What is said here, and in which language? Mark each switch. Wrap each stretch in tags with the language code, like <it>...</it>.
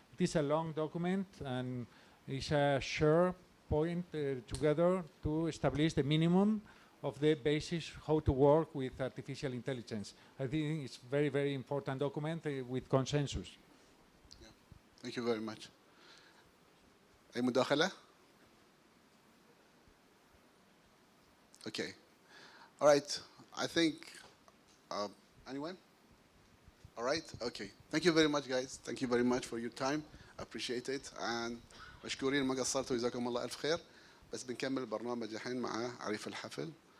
<en>It is a long document and it's a sure point together to establish the minimum of the basis how to work with artificial intelligence. I think it's a very, very important document with consensus. Yeah. Thank you very much.</en> <ar>أي مداخلة؟</ar> <en>Okay. All right. I think, anyone? All right. Okay. Thank you very much, guys. Thank you very much for your time. I appreciate it.</en> <ar>And مشكورين ما قصرتوا جزاكم الله ألف خير. بس بنكمل البرنامج الحين مع عريف الحفل.</ar>